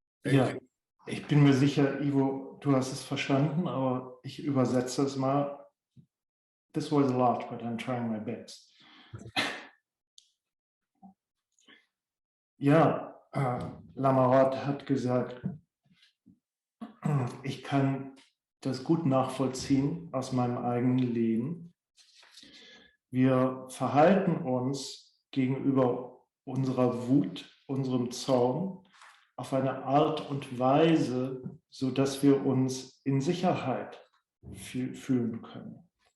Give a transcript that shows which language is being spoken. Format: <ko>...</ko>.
<de>Ja, ich bin mir sicher, Ivo, du hast es verstanden, aber ich übersetze es mal.</de> <en>This was a lot, but I'm trying my best.</en> <de>Ja, Lama Rod hat gesagt, ich kann das gut nachvollziehen aus meinem eigenen Leben. Wir verhalten uns gegenüber unserer Wut, unserem Zorn auf eine Art und Weise, sodass wir uns in Sicherheit fühlen können.</de>